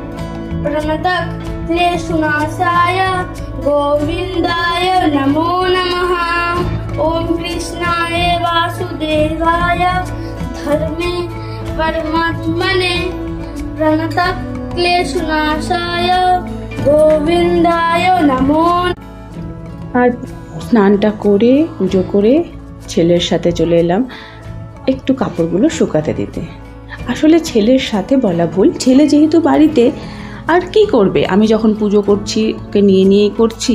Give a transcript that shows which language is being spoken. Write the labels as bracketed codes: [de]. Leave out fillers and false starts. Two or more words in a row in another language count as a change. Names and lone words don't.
[sa] प्रणतक्लेशनाशाय गोविंदाय नमो नमः। ओम कृष्णाय वासुदेवाय धर्मे परमात्मने प्रणतक्लेशनाशाय गोविंदाय नमो। [bn] আর স্নানটা করে পুজো করে ছেলের সাথে চলে এলাম একটু কাপড়গুলো শুকাতে দিতে। আসলে ছেলের সাথে বলা ভুল, ছেলে যেহেতু বাড়িতে, আর কি করবে, আমি যখন পুজো করছি ওকে নিয়েই করছি।